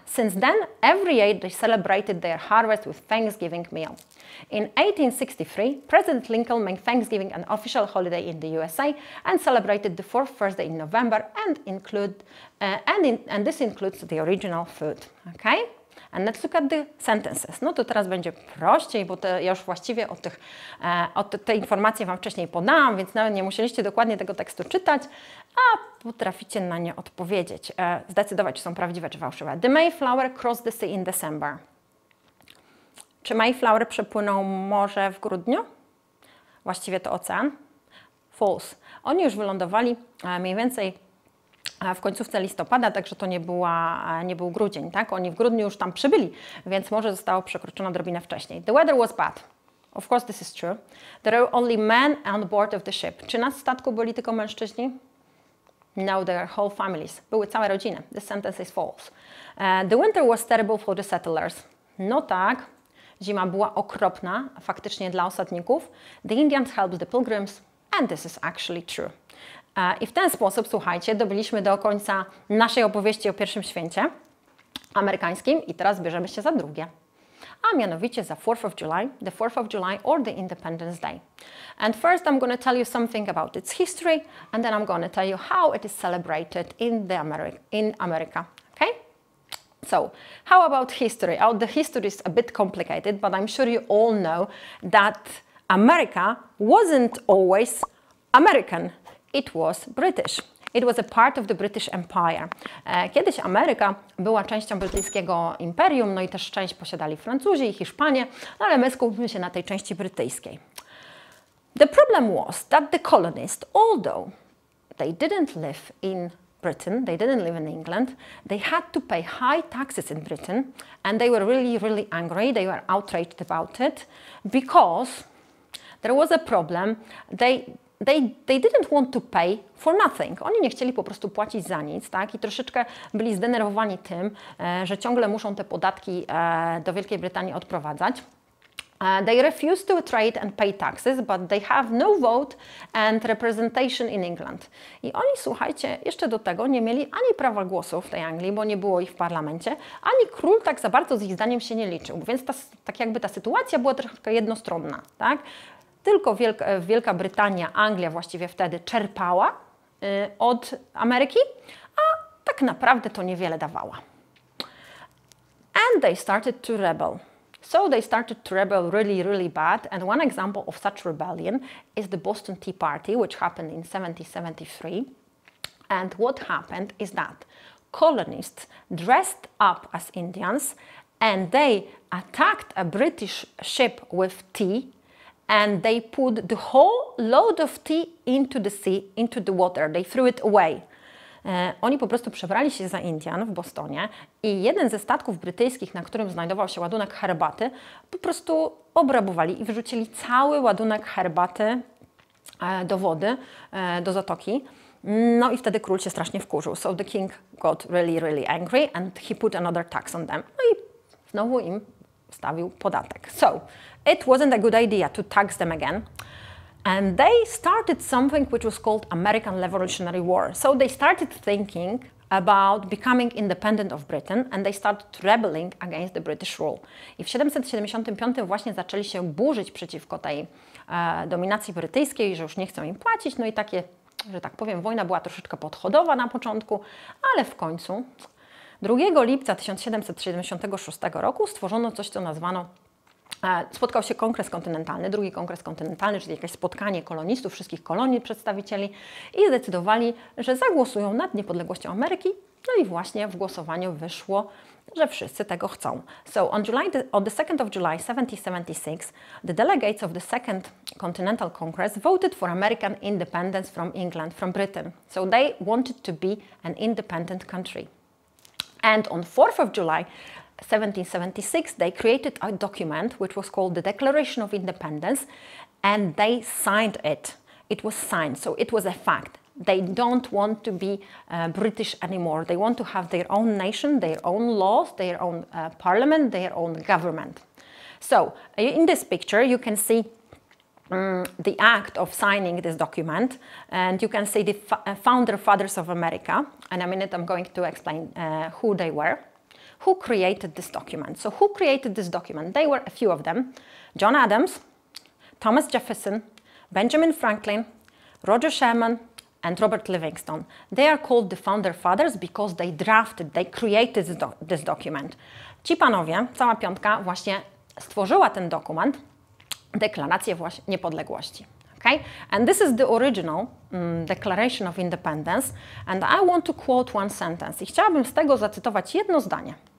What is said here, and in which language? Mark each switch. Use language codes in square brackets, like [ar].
[en] Since then, every year they celebrated their harvest with Thanksgiving meal. In 1863, President Lincoln made Thanksgiving an official holiday in the USA and celebrated the fourth Thursday in November and this includes the original food. Okay? And let's look at the sentences. [pl] No to teraz będzie prościej, bo ja już właściwie te informacje Wam wcześniej podałam, więc nawet nie musieliście dokładnie tego tekstu czytać, a potraficie na nie odpowiedzieć, zdecydować, czy są prawdziwe, czy fałszywe. [en] The Mayflower crossed the sea in December. [pl] Czy Mayflower przepłynął morze w grudniu? Właściwie to ocean. False. Oni już wylądowali mniej więcej w końcówce listopada, także to nie był grudzień, tak? Oni w grudniu już tam przybyli, więc morze zostało przekroczone odrobinę wcześniej. [en] The weather was bad. Of course this is true. There are only men on board of the ship. [pl] Czy na statku byli tylko mężczyźni? [en] No, there are whole families. [pl] Były całe rodziny. [en] This sentence is false. The winter was terrible for the settlers. [pl] No tak, zima była okropna, faktycznie dla osadników. [en] The Indians helped the pilgrims and this is actually true. [pl] I w ten sposób, słuchajcie, dobiliśmy do końca naszej opowieści o pierwszym święcie amerykańskim i teraz bierzemy się za drugie, a mianowicie za [en] 4th of July, the 4th of July or the Independence Day. And first I'm going to tell you something about its history and then I'm going to tell you how it is celebrated in America. Okay? So, how about history? The history is a bit complicated, but I'm sure you all know that America wasn't always American. It was British. It was a part of the British Empire. [pl] Kiedyś Ameryka była częścią brytyjskiego imperium, no i też część posiadali Francuzi i Hiszpanie, no ale my skupimy się na tej części brytyjskiej. [en] The problem was that the colonists, although they didn't live in Britain, they didn't live in England, they had to pay high taxes in Britain and they were really, really angry, they were outraged about it because there was a problem. They didn't want to pay for nothing. [pl] Oni nie chcieli po prostu płacić za nic, tak? I troszeczkę byli zdenerwowani tym, że ciągle muszą te podatki do Wielkiej Brytanii odprowadzać. [en] They refused to trade and pay taxes, but they have no vote and representation in England. [pl] I oni, słuchajcie, jeszcze do tego nie mieli ani prawa głosu w tej Anglii, bo nie było ich w parlamencie, ani król tak za bardzo z ich zdaniem się nie liczył. Więc tak jakby ta sytuacja była troszkę jednostronna, tak? Tylko Wielka Brytania, Anglia właściwie wtedy czerpała od Ameryki, a tak naprawdę to niewiele dawała. [en] And they started to rebel. So they started to rebel really, really bad. And one example of such rebellion is the Boston Tea Party, which happened in 1773. And what happened is that colonists dressed up as Indians and they attacked a British ship with tea and they put the whole load of tea into the sea, into the water. They threw it away. [pl] Oni po prostu przebrali się za Indian w Bostonie i jeden ze statków brytyjskich, na którym znajdował się ładunek herbaty, po prostu obrabowali i wyrzucili cały ładunek herbaty do wody, do zatoki. No i wtedy król się strasznie wkurzył. [en] So the king got really, really angry and he put another tax on them. [pl] No i znowu im stawił podatek. [en] So it wasn't a good idea to tax them again. And they started something which was called American Revolutionary War. So they started thinking about becoming independent of Britain and they started rebelling against the British rule. [pl] I w 775 właśnie zaczęli się burzyć przeciwko tej dominacji brytyjskiej, że już nie chcą im płacić. No i takie, że tak powiem, wojna była troszeczkę podchodowa na początku, ale w końcu 2 lipca 1776 roku stworzono coś, co nazwano spotkał się kongres kontynentalny, drugi kongres kontynentalny, czyli jakieś spotkanie kolonistów, wszystkich kolonii, przedstawicieli i zdecydowali, że zagłosują nad niepodległością Ameryki. No i właśnie w głosowaniu wyszło, że wszyscy tego chcą. [en] So on the 2nd of July 1776, the delegates of the Second Continental Congress voted for American independence from England, from Britain. So they wanted to be an independent country. And on 4th of July 1776, they created a document which was called the Declaration of Independence, and they signed it. It was signed, so it was a fact. They don't want to be British anymore. They want to have their own nation, their own laws, their own parliament, their own government. So in this picture, you can see the act of signing this document, and you can see the founder fathers of America. In a minute, I'm going to explain who they were. Who created this document? So who created this document? They were a few of them. John Adams, Thomas Jefferson, Benjamin Franklin, Roger Sherman, and Robert Livingston. They are called the founder fathers because they drafted, they created this document. [pl] Ci panowie, cała piątka, właśnie stworzyła ten dokument, deklarację niepodległości. Okay? [en] And this is the original Declaration of Independence, and I want to quote one sentence. [pl] I chciałabym z tego zacytować jedno zdanie.